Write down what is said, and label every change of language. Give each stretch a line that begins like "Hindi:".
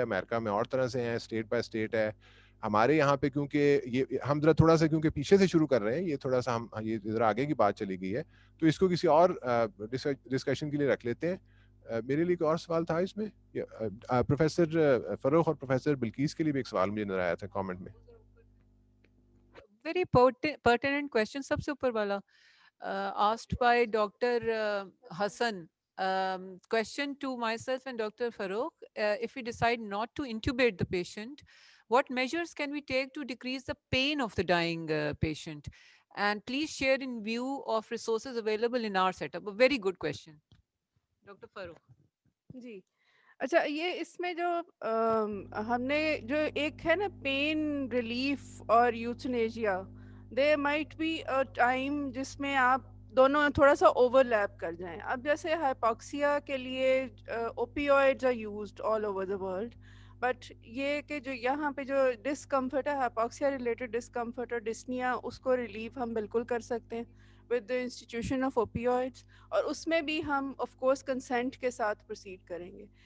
Urdu: امریکہ میں اور طرح سے ہیں,
English: state by state
Urdu: ہے. ہمارے یہاں پہ کیونکہ یہ ہم ذرا تھوڑا سا کیونکہ پیچھے سے شروع کر رہے ہیں, یہ تھوڑا سا ہم یہ ذرا آگے کی بات چلی گئی ہے, تو اس کو کسی اور ڈسکشن کے لیے رکھ لیتے ہیں. میرے لیے ایک اور سوال تھا اس میں, پروفیسر فروخ اور پروفیسر بلقیس کے لیے بھی ایک سوال مجھے نظر آیا تھا کامنٹ میں.
English: Very pertinent question.
Urdu: سب سے اوپر والا
English: asked by Dr. Hassan. Question to myself and Dr. Farooq, if we decide not to intubate the patient, what measures can we take to decrease the pain of the dying patient? And please share in view of resources available in our setup. A very good question. Dr. Farooq.
Urdu: جی اچھا, یہ اس میں جو ہم نے جو ایک ہے نا پین ریلیف اور یوتھنیزیا,
English: there might be a time
Urdu: جس میں آپ دونوں تھوڑا سا اوور لیپ کر جائیں. اب جیسے ہائپوکسیا کے لیے اوپیوائڈز
English: are used all over the world,
Urdu: but یہ کہ جو یہاں پہ جو ڈسکمفرٹ ہے, ہائپوکسیا ریلیٹڈ ڈسکمفرٹ اور ڈسنیا, اس کو ریلیف ہم بالکل کر سکتے ہیں
English: with the institution of opioids,
Urdu: اور اس میں بھی ہم آف کورس کنسنٹ کے ساتھ پروسیڈ کریں گے.